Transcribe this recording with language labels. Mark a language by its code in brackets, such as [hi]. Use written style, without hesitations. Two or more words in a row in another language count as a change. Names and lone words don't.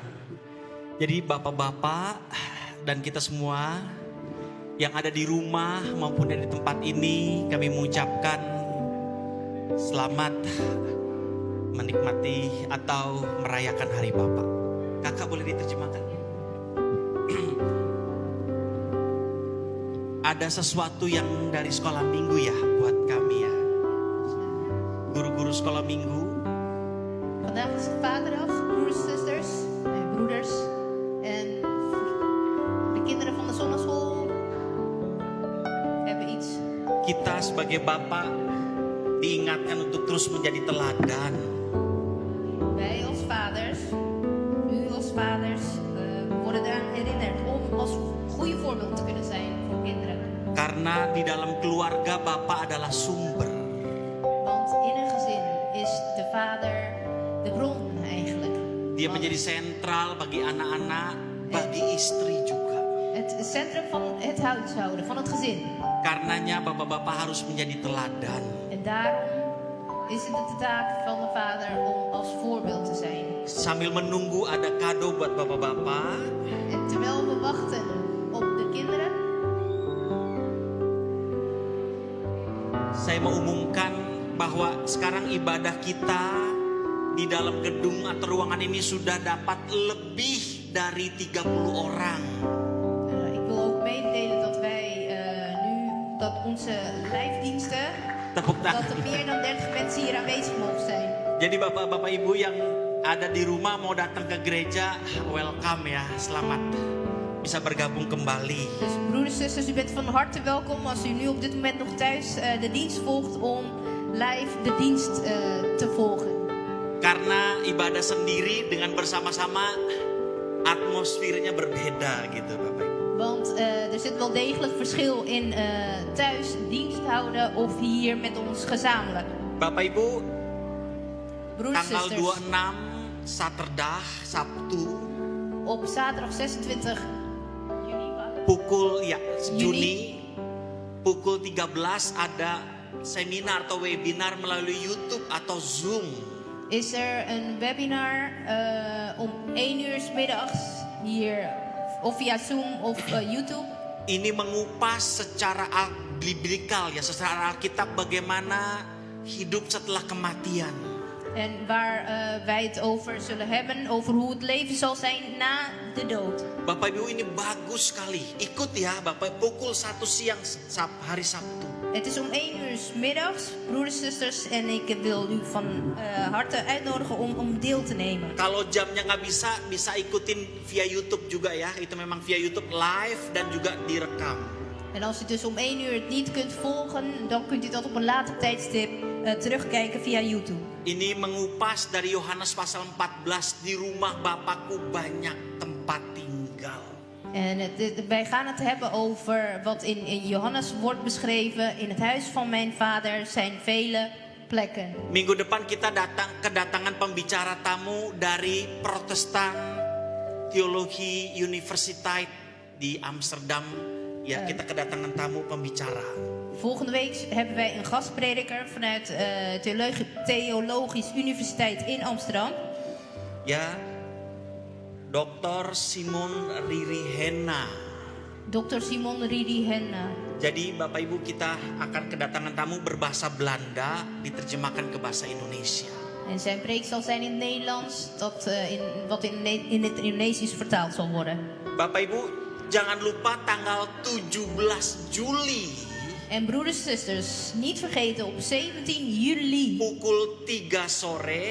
[id] Jadi bapak-bapak dan kita semua yang ada di rumah maupun di tempat ini, kami mengucapkan selamat menikmati atau merayakan Hari Bapa. Kakak boleh diterjemahkan? Ada sesuatu yang dari sekolah minggu ya buat kami ya. Guru-guru sekolah minggu. [nl] Vandaag is het Vaderdag, broers en zusters, broeders en de kinderen van de zonneschool hebben iets. [id] Kita sebagai bapak diingatkan untuk terus menjadi teladan. [nl] Wij als vaders, u als vaders, worden eraan herinnerd om als goede voorbeeld te kunnen zijn voor kinderen. [id] Karena di dalam keluarga bapak adalah sumber. [nl] Want in een gezin is de vader de bron eigenlijk. [id] Dia menjadi sentral bagi anak-anak, bagi istri juga. [nl] Het centrum van het huishouden, van het gezin. [id] Karenanya bapak-bapak harus menjadi teladan. [nl] En daarom is het de taak van de vader om als voorbeeld te zijn. [id] Sambil menunggu ada kado buat bapak-bapak. [nl] En terwijl we wachten op de kinderen, [id] saya mau umumkan bahwa sekarang ibadah kita di dalam gedung atau ruangan ini sudah dapat lebih dari 30 orang. [nl] ik wil ook mededelen dat wij nu, dat onze lijfdiensten, [id] Tepuk [nl] dat [id] tangan. [nl] er meer dan 30 mensen hier aanwezig mogen zijn. [id] Jadi bapak-bapak ibu yang ada di rumah mau datang ke gereja, welcome ya, selamat bisa bergabung kembali. [nl] Dus broeders en zusters, u bent van harte welkom als u nu op dit moment nog thuis de dienst volgt om live de dienst te volgen. [id] Karena ibadah sendiri dengan bersama-sama atmosfernya berbeda gitu Bapak Ibu. [nl] Want er zit wel degelijk verschil in thuis dienst houden of hier met ons gezamenlijk. [id] Bapak Ibu, [nl] Broeders en [id] tanggal [nl] zusters, [id] 26 Saterdag, Sabtu, [nl] op zaterdag 26 juni, [id] pukul ya Juni pukul 13 ada seminar atau webinar melalui YouTube atau Zoom. [nl] Is er een webinar om 1 uur 's middags hier, of via Zoom of YouTube. [id] Ini mengupas secara biblikal ya, secara Alkitab bagaimana hidup setelah kematian. [nl] En waar wij het over zullen hebben, over hoe het leven zal zijn na de dood. [id] Bapak Ibu, ini bagus sekali. Ikut ya Bapak, pukul 1 siang hari Sabtu. [nl] Het is om 1 uur 's middags, broeders, zusters. En ik wil u van harte uitnodigen om deel te nemen. [id] Kalau jamnya nggak bisa ikutin via YouTube juga ya. Itu memang via YouTube live dan juga direkam. [nl] En als u dus om 1 uur het niet kunt volgen, dan kunt u dat op een later tijdstip terugkijken via YouTube. [id] Ini mengupas dari Yohanes pasal 14, di rumah Bapakku banyak tempat tinggal. [nl] En wij gaan het hebben over wat in Johannes wordt beschreven. In het huis van mijn vader zijn vele plekken. [id] Minggu depan kita kedatangan pembicara tamu dari Protestan Theologie Universiteit di Amsterdam. Ya, kita kedatangan tamu pembicara. [nl] Volgende week hebben wij een gastprediker vanuit Theologische Universiteit in Amsterdam. [id] Ya, Dr. Simon Ririhenna. Dr. Simon Ririhenna. Jadi Bapak Ibu, kita akan kedatangan tamu berbahasa Belanda diterjemahkan ke bahasa Indonesia. [nl] En zijn preek zal zijn in het Nederlands, wat in het Indonesisch vertaald zal worden. [id] Bapak Ibu, jangan lupa tanggal 17 Juli. [nl] En broeders en zusters, niet vergeten op 17 juli. [id] Pukul 3 sore.